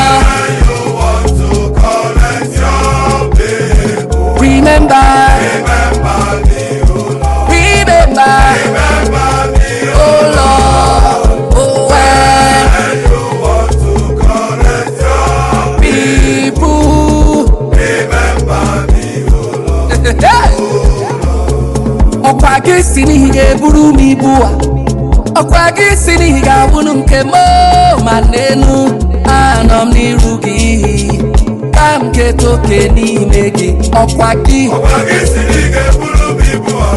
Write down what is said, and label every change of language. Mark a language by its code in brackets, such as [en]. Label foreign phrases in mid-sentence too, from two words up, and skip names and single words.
[en] When you want to collect your people, Remember. remember me, oh Remember, Remember me, oh Lord, oh, when when you want to correct your people. Remember me, oh Lord. Hey! [ig] Ọkwa gị si n'ihi ga-eburu m ibu a. Ọkwa gị si n'ihi ga-abụnụ nke m, ma n'enu, anọ m n'iru gị. Ka m keta oke n'ime gị, ọkwa gị. Ọkwa gị siri ị ga-eburu m ibu a.